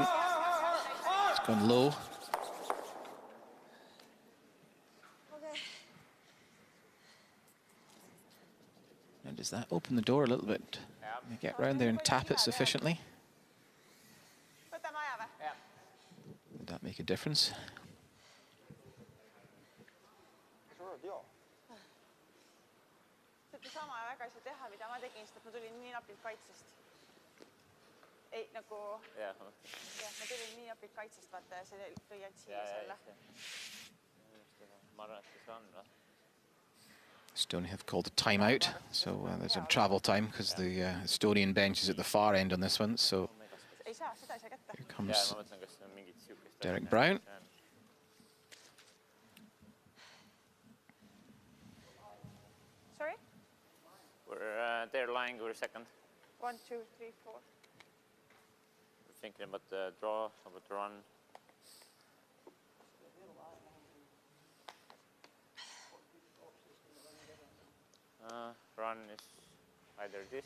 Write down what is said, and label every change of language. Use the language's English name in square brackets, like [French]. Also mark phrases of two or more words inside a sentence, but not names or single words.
[English] It's gone low. And does that open the door a little bit? Can you get round there and tap it sufficiently? [Estonian] Võtame aja või? [English] Would that make a difference? [Estonian] See sama väga ei saa teha, mida ma tegin, sest ma tulin nii napilt kaitsest. Ei, nagu... Jah, ma tulin nii napilt kaitsest, vaata, ja see tõi ainult siia selle. Ma arvan, et see on, noh. [English] Estonia have called a timeout, so there's some travel time because the Estonian bench is at the far end on this one. So [Estonian] Ei saa, seda ei saa kätte. [English] here comes [Estonian] Ma mõtlen, kas see on mingit siukest... [English] Derek Brown. Sorry? They're lying, we're second. 1, 2, 3, 4. We're thinking about the draw, about the run. Run is either this.